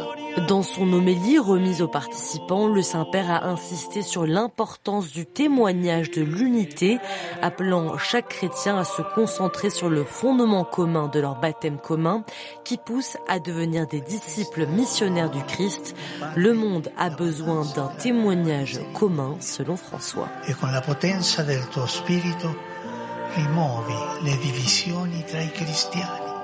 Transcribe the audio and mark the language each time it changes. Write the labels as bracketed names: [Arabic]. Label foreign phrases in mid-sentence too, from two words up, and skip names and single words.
[French] Dans son homélie remise aux participants, le Saint-Père a insisté sur l'importance du témoignage de l'unité, appelant chaque chrétien à se concentrer sur le fondement commun de leur baptême commun, qui pousse à devenir des disciples missionnaires du Christ. Le monde a besoin d'un témoignage commun, selon François. [Italian] Et con la potenza del tuo spirito rimuovi le divisioni tra i cristiani.